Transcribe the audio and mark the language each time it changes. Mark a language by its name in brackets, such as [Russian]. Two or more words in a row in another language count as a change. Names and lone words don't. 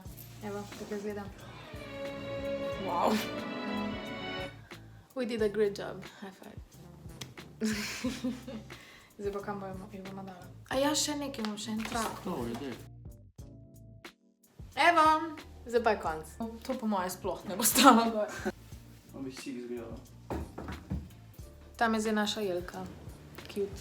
[Slovenian] Evo, tako izgleda. Wow. [English] We did a great job. High five. [Slovenian] Zdaj pa kam jo bomo dala. A ja, še nekaj imam, še en trak. Evo, zdaj pa je konc. To po moje sploh ne bo stalo gor. Pa bi si izgledala. Tam je zdaj naša jelka. Cute.